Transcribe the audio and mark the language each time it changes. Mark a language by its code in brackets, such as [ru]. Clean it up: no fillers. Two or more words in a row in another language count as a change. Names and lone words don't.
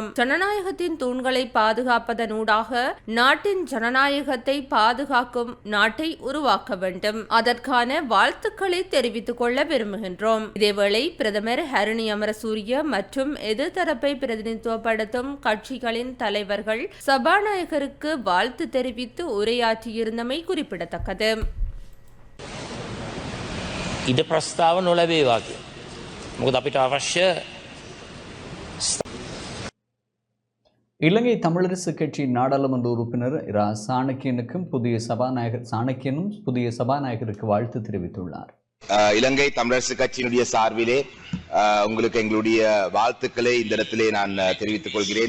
[ta] ஜனநாயகத்தின் தூண்களை பாதுகாப்பதனூடாக நாட்டின் ஜனநாயகத்தை பாதுகாக்கும் நாட்டை உருவாக்க வேண்டும். அதற்கான வாழ்த்துக்களை தெரிவித்துக் கொள்ள விரும்புகின்றோம். இதேவேளை பிரதமர் ஹரிணி அமரசூரிய மற்றும் எதிர்த்தரப்பை பிரதிநிதித்துவப்படுத்தும் கட்சிகளின் தலைவர்கள் சபாநாயகருக்கு வாழ்த்து தெரிவித்து உரையாற்றியிருந்தமை குறிப்பிடத்தக்கது. [si] ඉඩ ප්‍රස්ථාව නොලැබේවා කියලා මොකද අපිට අවශ්‍ය [ta] இலங்கை தமிழரசு கட்சியின் நாடாளுமன்ற உறுப்பினர் இரா சாணக்கியனுக்கும் சாணக்கியனும் புதிய சபாநாயகருக்கு வாழ்த்து தெரிவித்துள்ளார். இலங்கை தமிழரசு கட்சியினுடைய சார்பிலே உங்களுக்கு எங்களுடைய வாழ்த்துக்களை இந்த இடத்திலே நான் தெரிவித்துக் கொள்கிறேன்.